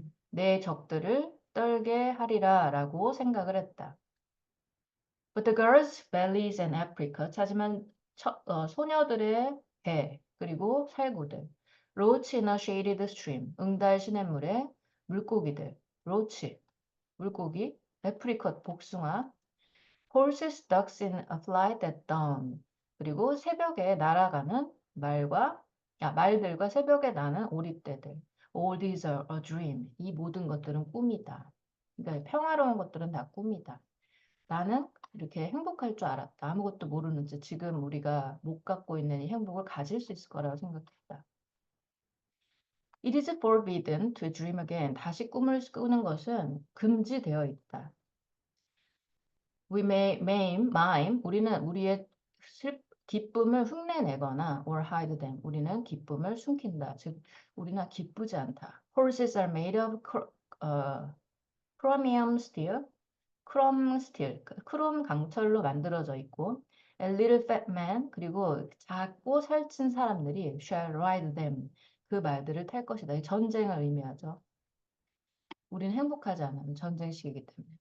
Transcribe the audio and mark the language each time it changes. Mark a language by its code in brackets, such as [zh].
[ko] 내 적들을 떨게 하리라 라고 생각을 했다. [en] But the girls' bellies and apricots. [ko] 하지만 소녀들의 배 그리고 살구들. [en] Roach in a shaded stream. [ko] 응달 시냇물의 물고기들. roach, 물고기. apricot, 복숭아. [en] Horses, ducks in a flight at dawn. [ko] 그리고 새벽에 날아가는 말들과 새벽에 나는 오리떼들. [en] All these are a dream. [ko] 이 모든 것들은 꿈이다. 그러니까 평화로운 것들은 다 꿈이다. 나는 이렇게 행복할 줄 알았다. 아무것도 모르는 지 지금 우리가 못 갖고 있는 이 행복을 가질 수 있을 거라고 생각했다. [en] It is forbidden to dream again. [ko] 다시 꿈을 꾸는 것은 금지되어 있다. [en] We mime. [ko] 우리는 우리의 기쁨을 흉내내거나 [en] or hide them. [ko] 우리는 기쁨을 숨긴다. 즉, 우리는 기쁘지 않다. [en] Horses are made of chromium steel. [ko] 크롬 스틸, 크롬 강철로 만들어져 있고 [en] a little fat man, [ko] 그리고 작고 살찐 사람들이 [en] shall ride them. [ko] 그 말들을 탈 것이다. 이 전쟁을 의미하죠. 우리는 행복하지 않은 전쟁식이기 때문에.